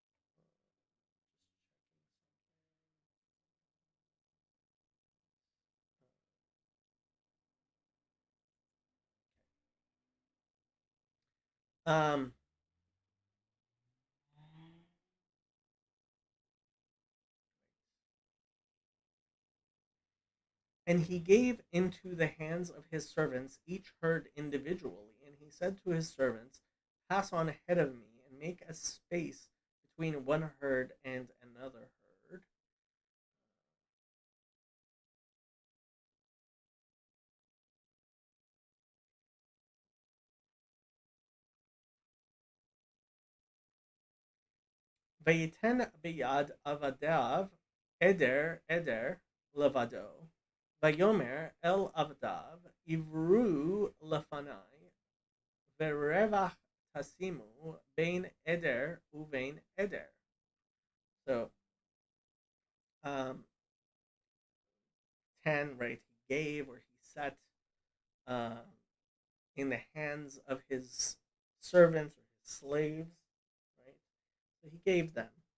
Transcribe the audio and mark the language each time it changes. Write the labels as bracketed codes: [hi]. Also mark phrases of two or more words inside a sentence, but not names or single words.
[en] Um, And he gave into the hands of his servants each herd individually. And he said to his servants, pass on ahead of me and make a space between one herd and another herd. [he] ויתן ביד עבדיו עדר לבדו. ויאמר אל עבדיו עברו לפני ורוח תשימו בין עדר ובין עדר. [en] So, um, 10, right? He gave or he set um, in the hands of his servants or his slaves, right? So he gave them.